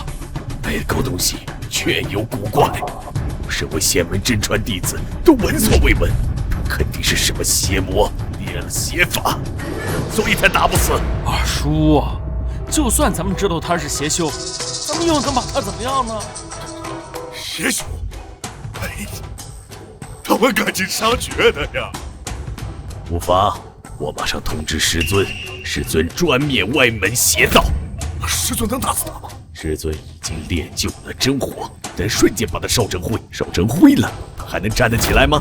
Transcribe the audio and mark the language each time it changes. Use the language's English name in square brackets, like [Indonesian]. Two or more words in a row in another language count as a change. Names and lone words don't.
[Chinese] 那狗東西確有古怪，我身為仙門真傳弟子，都聞所未聞。肯定是什麼邪魔練了邪法，所以才打不死。二叔啊，就算咱們知道他是邪修，咱們又能把他怎麼樣呢？邪修？哎，他們趕盡殺絕的呀！無妨，我馬上通知師尊，師尊專滅外門邪道。師尊能打死他嗎？師尊已經練就了真火，但瞬間把他燒成灰，燒成灰了，他還能站得起來嗎？